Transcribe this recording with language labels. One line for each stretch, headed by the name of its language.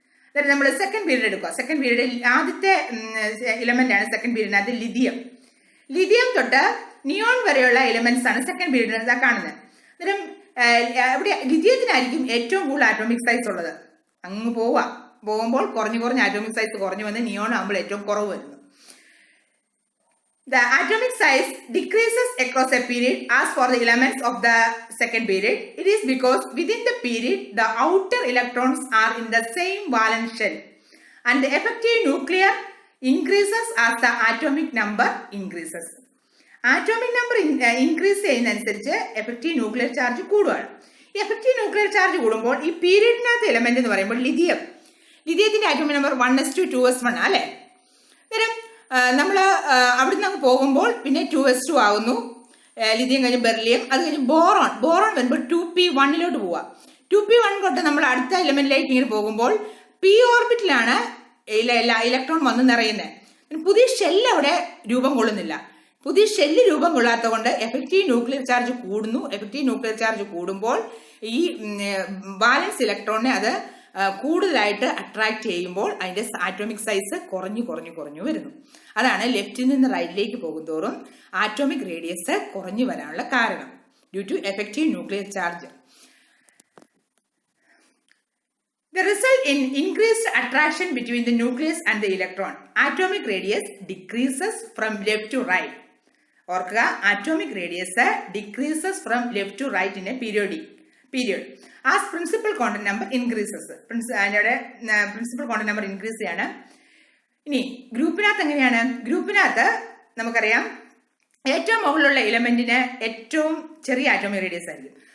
Malayalam: അതായത് നമ്മൾ second period എടുക്കുക. സെക്കൻഡ് പീരീഡിൽ ആദ്യത്തെ എലമെന്റ് ആണ് സെക്കൻഡ് പീരീഡിനകത്ത് ലിഥിയം തൊട്ട് നിയോൺ വരെയുള്ള എലിമെന്റ്സ് ആണ് സെക്കൻഡ് പീരീഡിനകത്ത് കാണുന്നത്. അന്നേരം ഇവിടെ ലിഥിയത്തിനായിരിക്കും ഏറ്റവും കൂടുതൽ ആറ്റോമിക് സൈസ് ഉള്ളത്. അങ്ങ് പോകുമ്പോൾ കുറഞ്ഞ് ആറ്റോമിക് സൈസ് കുറഞ്ഞു വന്ന് നിയോൺ ആകുമ്പോൾ ഏറ്റവും കുറവ് വരുന്നു.
English: The atomic size decreases across a period as for the elements of the second period. It is because within the period the outer electrons are in the same valence shell and the effective nuclear increases as the atomic number increases. Atomic number increase
Malayalam: ചെയ്യുന്നതനുസരിച്ച് effective nuclear charge കൂടുകയാണ്. ഈ effective nuclear charge കൂടുമ്പോൾ ഈ പീരീഡിനകത്ത് element എന്ന് പറയുമ്പോൾ ലിഥിയത്തിന്റെ atomic number 1s2 2s1 അല്ലേ. അന്നേരം നമ്മൾ അവിടെ നിന്ന് പോകുമ്പോൾ പിന്നെ 2s2 ആവുന്നു. ലിഥിയം കഴിഞ്ഞ് ബെർലിയം, അത് കഴിഞ്ഞ് ബോറോൺ വരുമ്പോൾ 2p1 പോവുക. 2p1 തൊട്ട് നമ്മൾ അടുത്ത എലമെന്റിലേക്ക് ഇങ്ങനെ പോകുമ്പോൾ p ഓർബിറ്റിലാണ് ഇലക്ട്രോൺ വന്ന് നിറയുന്നത്. പുതിയ ഷെല്ല് അവിടെ രൂപം കൊള്ളുന്നില്ല. പുതിയ ഷെല്ല് രൂപം കൊള്ളാത്തതുകൊണ്ട് എഫക്റ്റീവ് ന്യൂക്ലിയർ ചാർജ് കൂടുന്നു. എഫക്റ്റീവ് ന്യൂക്ലിയർ ചാർജ് കൂടുമ്പോൾ ഈ ബാലൻസ് ഇലക്ട്രോണിനെ അത് കൂടുതലായിട്ട് അട്രാക്ട് ചെയ്യുമ്പോൾ അതിന്റെ ആറ്റോമിക് സൈസ് കുറഞ്ഞു വരുന്നു. അതാണ് ലെഫ്റ്റിൽ നിന്ന് റൈറ്റിലേക്ക് പോകുന്തോറും ആറ്റോമിക് റേഡിയസ് കുറഞ്ഞു വരാനുള്ള കാരണം,
English: Due to effective nuclear charge. The result in increased attraction between the nucleus and the electron. Atomic radius decreases from left to right.
Malayalam: ഓർക്കുക,
English: Atomic radius decreases from left to right in a period as principal quantum number increases.
Malayalam: അതിൻ്റെ principal quantum number increase ചെയ്യാണ്. ഇനി ഗ്രൂപ്പിനകത്ത് എങ്ങനെയാണ്? ഗ്രൂപ്പിനകത്ത് നമുക്കറിയാം ഏറ്റവും മുകളിലുള്ള എലമെന്റിന് ഏറ്റവും ചെറിയ ആറ്റോമിക് റേഡിയസ് ആയിരിക്കും.